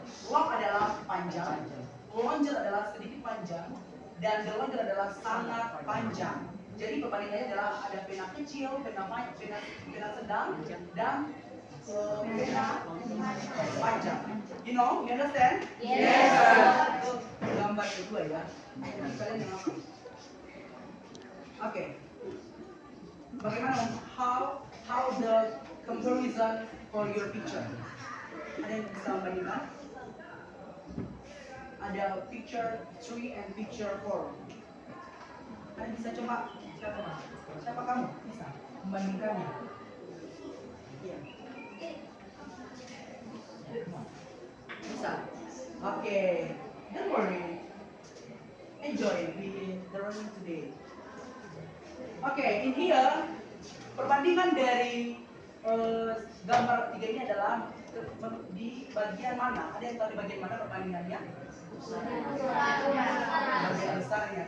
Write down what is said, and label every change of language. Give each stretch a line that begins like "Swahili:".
Indonesian: Long adalah panjang, longer adalah sedikit panjang, dan the longer adalah sangat panjang. Jadi perbandingannya adalah ada pena kecil, pena sedang, dan pena panjang.
English: You know, you understand? Yes.
Indonesian: Gambar kedua ya. Kalian yang apa? Oke.
English: Bagaimana how the comparison for your picture?
Indonesian: Ada yang bisa membandingkan?
English: Ada picture 3 and picture 4.
Indonesian: Ada bisa coba? Siapa kamu? Bisa membandingkannya? Iya. Bisa. Oke.
English: Don't worry. Enjoy the learning today.
Indonesian: Oke,
English: in here
Indonesian: perbandingan dari gambar ketiga ini adalah di bagian mana? Ada yang tahu di bagian mana perbandingannya? Bagian besarnya.